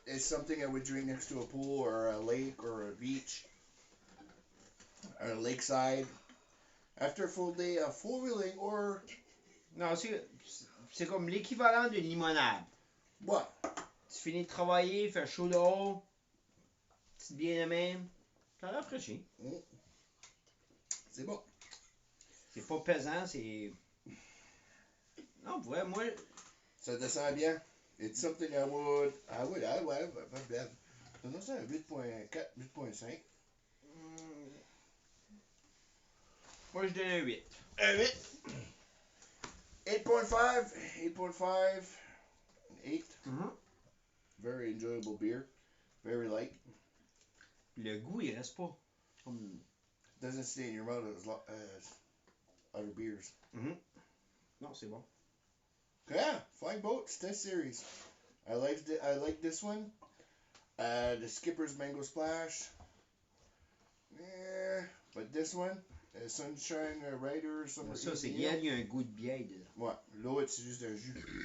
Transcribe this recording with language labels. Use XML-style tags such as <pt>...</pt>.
<en>It's something I would drink next to a pool or a lake or a beach. Or a lakeside. After a full day of four-wheeling or...</en> <fr>Non, c'est comme l'équivalent d'une limonade. Ouais. Tu finis de travailler, fais chaud dehors, petite bière de même, ça rafraîchit. C'est bon. C'est pas pesant, c'est... Non, pour vrai, moi... Ça descend bien. It's something I would pas bad. Non, c'est un 8.4, 8.5. Moi, je donne un 8. Un 8. 8.5. 8.5. 8.</fr> <en>Very enjoyable beer. Very light.</en> <fr>Le goût, il reste pas.</fr> <en>Doesn't stay in your mouth as other beers.</en> <fr>Non, c'est bon.</fr> <en>Yeah, Flying Boats Test Series. I like this one. The Skipper's Mango Splash. Yeah, but this one, Sunshine Rider, Summer.</en> <fr>Ça, c'est bien, il y a un goût de bière dedans. Ouais, l'autre, c'est juste un jus.</fr>